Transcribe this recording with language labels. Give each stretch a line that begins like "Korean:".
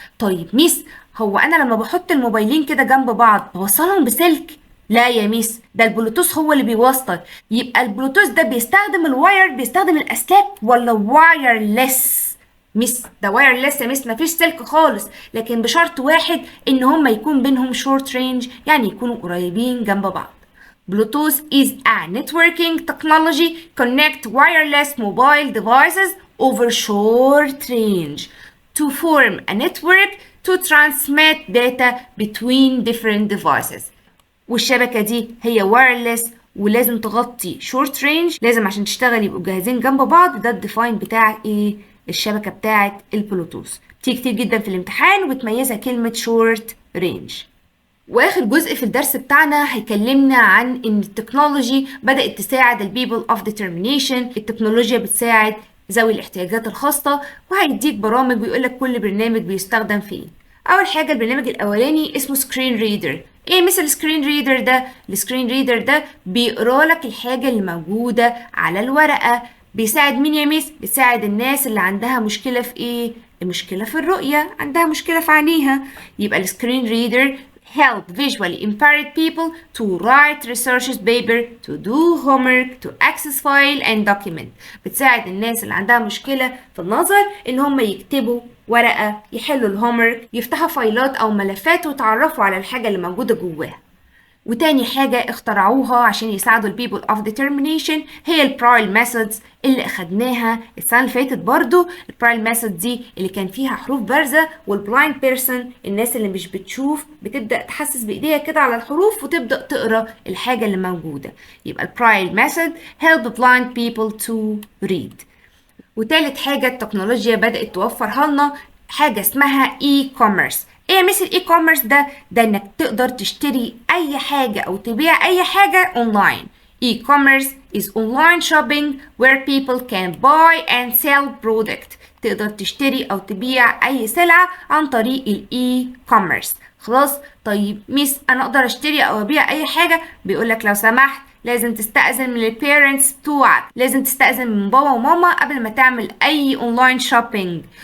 Arabic: طيب ميس هو انا لما بحط الموبايلين كده جنب بعض بوصلهم بسلك؟ لا يا ميس، ده البلوتوث هو اللي بيوصل. يبقى البلوتوث ده بيستخدم الواير، بيستخدم الاسلاك ولا وايرلس؟ ميس ده وايرلس يا ميس، مفيش سلك خالص، لكن بشرط واحد ان هما يكون بينهم شورت رينج، يعني يكونوا قريبين جنب بعض.
English: Bluetooth is a networking technology connect wireless mobile devices over short range to form a network to transmit data between different devices.
Arabic: والشبكة دي هي وايرلس ولازم تغطي شورت رينج، لازم عشان تشتغل يبقوا جاهزين جنب بعض. ده الديفاين بتاع ايه؟ الشبكة بتاعت البلوتوث. بتيجي كتير جدا في الامتحان وبتميزها كلمة شورت رينج. واخر جزء في الدرس بتاعنا هيكلمنا عن ان التكنولوجي بدأت تساعد البيبل اوف ديترمينيشن. التكنولوجيا بتساعد ذوي الاحتياجات الخاصة، وهيديك برامج ويقولك كل برنامج بيستخدم فيه. اول حاجة البرنامج الاولاني اسمه سكرين ريدر. ايه مثل السكرين ريدر ده؟ السكرين ريدر ده بيقرا لك الحاجة اللي موجودة على الورقة. بيساعد مين يا ميس؟ بيساعد الناس اللي عندها مشكلة في ايه؟ مشكلة في الرؤية، عندها مشكلة في عينيها. يبقى السكرين ريدر
English: help visually impaired people to write research paper, to do homework, to access file and document.
Arabic: بتساعد الناس اللي عندها مشكلة في النظر ان هم يكتبوا ورقة، يحلوا الهومورك، يفتحوا فايلات او ملفات ويتعرفوا على الحاجة اللي موجودة جواها. وتاني حاجة اخترعوها عشان يساعدوا البيبل اوف ديترمينيشن هي البرايل ميثودز اللي اخدناها السنة اللي فاتت برضو. البرايل ميثود دي اللي كان فيها حروف بارزة، والبلايند بيرسون الناس اللي مش بتشوف بتبدأ تحسس بإيديها كده على الحروف وتبدأ تقرأ الحاجة اللي موجودة. يبقى البرايل ميثود
English: help blind people to read.
Arabic: وتالت حاجة التكنولوجيا بدأت توفرها لنا حاجة اسمها اي كوميرس. ايه مثل اي كوميرس ده؟ ده انك تقدر تشتري اي حاجة او تبيع اي حاجة اونلاين.
English: E-commerce is online shopping where people can buy and sell product.
Arabic: تقدر تشتري او تبيع اي سلعة عن طريق الاي كوميرس. خلاص. طيب ميس انا اقدر اشتري او ابيع اي حاجة؟ بيقولك لو سمحت لازم تستأذن من البيرنتس بتوعك، لازم تستأذن من بابا وماما قبل ما تعمل اي اونلاين شوبينج.